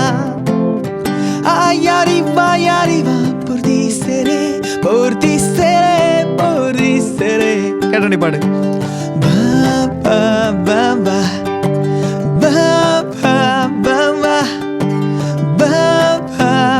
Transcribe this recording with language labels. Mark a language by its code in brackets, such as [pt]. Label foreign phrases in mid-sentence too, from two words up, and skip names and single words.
[es] ay arriba y arriba, por ti seré, por ti seré, por ti seré. [ml] കേട്ടോ പാട്. Ba ba ba ba ba ba ba ba ba ba